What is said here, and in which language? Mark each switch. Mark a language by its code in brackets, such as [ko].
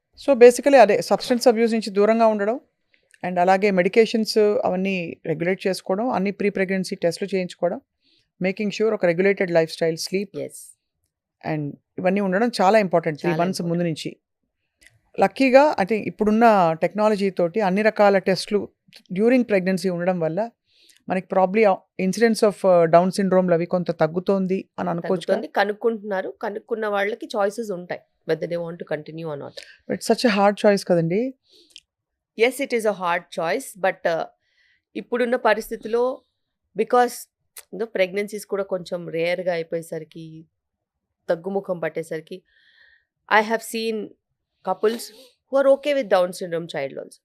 [te] So basically అదే substance abuse నుంచి దూరంగా ఉండడం, అండ్ అలాగే మెడికేషన్స్ అవన్నీ రెగ్యులేట్ చేసుకోవడం, అన్ని ప్రీ ప్రెగ్నెన్సీ టెస్ట్లు చేయించుకోవడం, [en] making sure [te] ఒక regulated life style, sleep and ఇవన్నీ ఉండడం చాలా ఇంపార్టెంట్ 3 months ముందు నుంచి. లక్కీగా అంటే ఇప్పుడున్న టెక్నాలజీ తోటి అన్ని రకాల టెస్ట్లు డ్యూరింగ్ ప్రెగ్నెన్సీ ఉండడం వల్ల మనకి ప్రాబ్లీ ఇన్సిడెన్స్ ఆఫ్ డౌన్ సిండ్రోమ్లు అవి కొంత తగ్గుతోంది అని అనుకోవచ్చు. కనుక్కుంటున్నారు, కనుక్కున్న వాళ్ళకి చాయిసెస్ ఉంటాయి [en] whether they want to continue or not. It's such a hard choice [te] కదండి. [en] Yes, it is a hard choice, but [te] ఇప్పుడున్న పరిస్థితిలో బికాస్ ప్రెగ్నెన్సీస్ కూడా కొంచెం రేర్గా అయిపోయేసరికి, తగ్గుముఖం పట్టేసరికి, [en] I have seen couples who are okay with Down syndrome child also.